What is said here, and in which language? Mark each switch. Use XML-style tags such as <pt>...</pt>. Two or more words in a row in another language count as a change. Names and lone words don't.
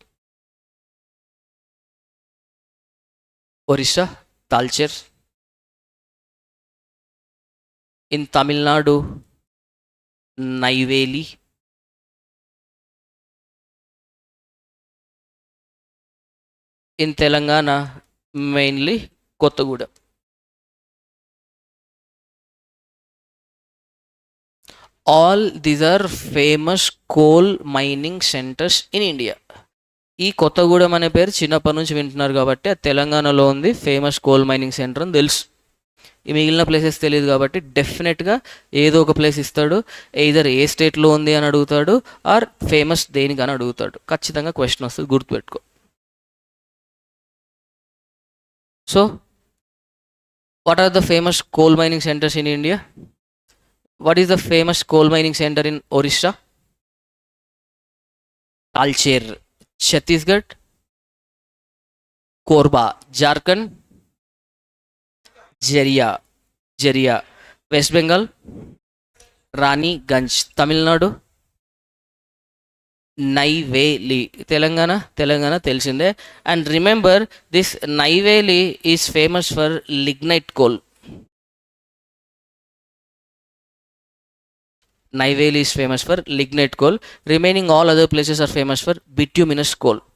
<en>Orissa, Talcher. In Tamil Nadu, Neyveli. In Telangana, mainly Kottagudem. All these are famous coal mining centers in India.</en> <te>ఈ కొత్తగూడెం అనే పేరు చిన్నప్పటి నుంచి వింటున్నారు కాబట్టి అది తెలంగాణలో ఉంది,</te> <en>famous coal mining center</en> <te>అని తెలుసు. ఈ మిగిలిన ప్లేసెస్ తెలియదు కాబట్టి డెఫినెట్గా ఏదో ఒక ప్లేస్ ఇస్తాడు,</te> <en>either a state</en> <te>ఉంది అని అడుగుతాడు</te> <en>or famous</en> <te>దేనికని అడుగుతాడు. ఖచ్చితంగా క్వశ్చన్ వస్తుంది, గుర్తుపెట్టుకో.</te> <en>So, what are the famous coal mining centers in India? What is the famous coal mining center in Orissa? Talcher. Chhattisgarh, Korba. Jharkhand, Jharia. West Bengal, Raniganj. Tamil Nadu, Neyveli.</en> <te>Telangana తెలిసిందే.</te> <en>And remember, this Neyveli is famous for lignite coal. Neyveli is famous for lignite coal. Remaining all other places are famous for bituminous coal.</en>